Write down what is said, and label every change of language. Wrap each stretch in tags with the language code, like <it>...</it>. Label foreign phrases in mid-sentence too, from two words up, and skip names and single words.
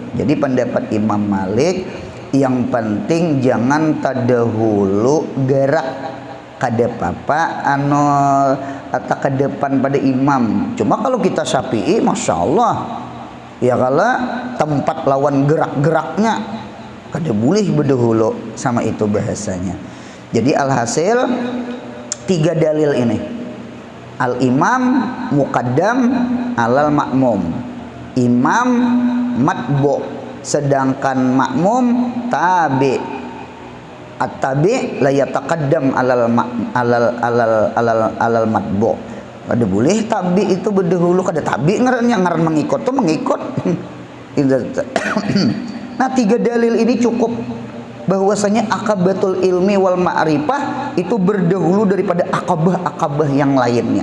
<bjn>Jadi pendapat Imam Malik, yang penting jangan terdahulu gerak kada apa atau ke depan pada imam. Cuma kalau kita Syafi'i,</bjn> <ar>ما شاء الله,</ar> <bjn>ya kalau tempat lawan gerak-geraknya kada boleh berdahulu sama itu bahasanya. Jadi alhasil 3 dalil ini,</bjn> <ar>الإمام مقدم على المأموم، الإمام متبوع, sedangkan المأموم تابع. التابع لا يتقدم على المتبوع.</ar> <bjn>Kada boleh tabi itu berdahulu, kada tabi ngarannya, ngaran mengikut tuh mengikut. Nah, 3 dalil ini cukup bahwasanya</bjn> <ar>عقبة العلم والمعرفة</ar> <bjn>itu berdahulu daripada akabah-akabah yang lainnya.</bjn>